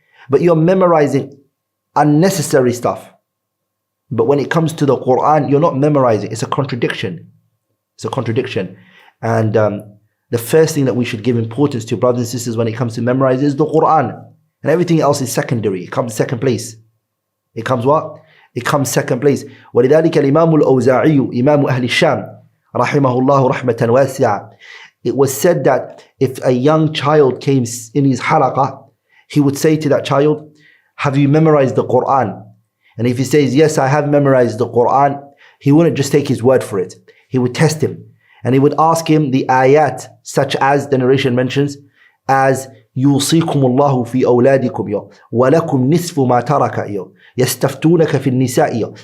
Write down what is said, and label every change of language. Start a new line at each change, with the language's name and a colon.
English: But you're memorizing unnecessary stuff. But when it comes to the Quran, you're not memorizing. It's a contradiction. It's a contradiction. And the first thing that we should give importance to, brothers and sisters, when it comes to memorizing is the Quran. And everything else is secondary. It comes second place. It comes what? It comes second place.
Arabic: وَلِذَلِكَ الْإِمَامُ الْأَوْزَاعِيُّ إِمَامُ أَهْلِ الشَّامِ rahimahullah rahmatan wasi'a.
English: It was said that if a young child came in his halaqah, he would say to that child, have you memorized the Quran? And if he says, yes, I have memorized the Quran, he wouldn't just take his word for it. He would test him. And he would ask him the ayat, such as the narration mentions, as
Arabic: يوصيكم الله في أولادكم ولكم نصف ما ترك يستفتونك في النساء.